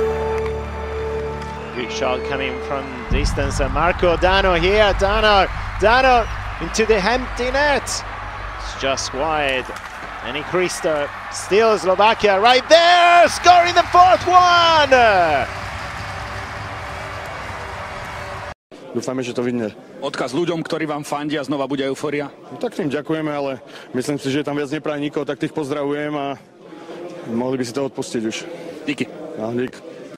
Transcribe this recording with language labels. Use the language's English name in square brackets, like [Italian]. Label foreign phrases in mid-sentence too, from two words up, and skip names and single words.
[English] Good shot coming from distance. Marko Dano here. Dano into the empty net. It's just wide. Any Christo, still Slovakia right there, scoring the fourth one! [Slovak] Dúfame, že to vidne. Odkaz ľuďom, ktorí vám fandia, znova bude eufória? No, tak tým ďakujeme, ale myslím si, že tam viac nepraje nikoho, tak tých pozdravujem a mohli by si to odpustiť už. Díky. No, dík.